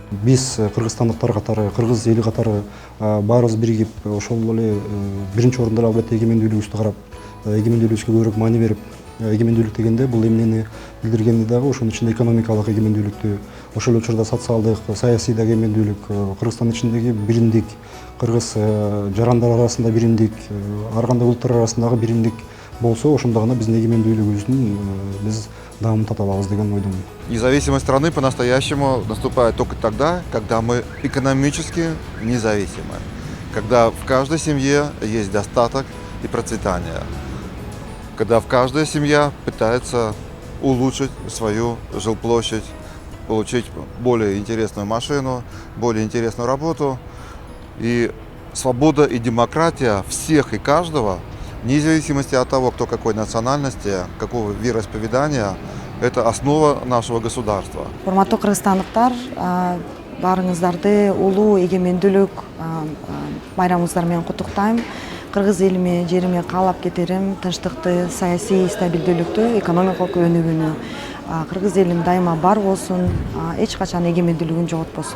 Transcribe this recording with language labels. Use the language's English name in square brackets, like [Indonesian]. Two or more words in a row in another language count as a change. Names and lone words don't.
[Kyrgyz] Биз кыргызстандыктар катары, кыргыз эли катары баарыбыз биригип, ошол эле биринчи орунда албетте эгемендүүлүгүбүздү карап, эгемендүүлүгүбүзгө көбүрөөк маани берип, эгемендүүлүк дегенде бул эмнени билдиргени дагы ошонун ичинде экономикалык эгемендүүлүктү, ошол эле учурда социалдык, саясий эгемендүүлүк, Кыргызстандын ичиндеги биримдик, кыргыз жарандар арасында биримдик, ар кандай улуттар арасындагы биримдик болсо, ошондо гана биздин эгемендүүлүгүбүздүн биз дамып тата алабыз деген ойдомун. [Russian] Независимость страны по-настоящему наступает только тогда, когда мы экономически независимы, когда в каждой семье есть достаток и процветание, когда каждая семья пытается улучшить свою жилплощадь, получить более интересную машину, более интересную работу. И свобода и демократия всех и каждого, вне зависимости от того, кто какой национальности, какого вероисповедания, это основа нашего государства. [Kyrgyz] Урматтуу кыргызстандыктар, баарыңыздарды улуу эгемендүүлүк байрамыңыздар менен куттуктайм. Кыргыз элиме, жериме каалап кетерим тынчтыкты, саясий стабилдүүлүктү, экономикалык өнүгүүнү. Кыргыз элим дайыма бар болсун, эч качан эгемендүүлүгүн жоготпосун.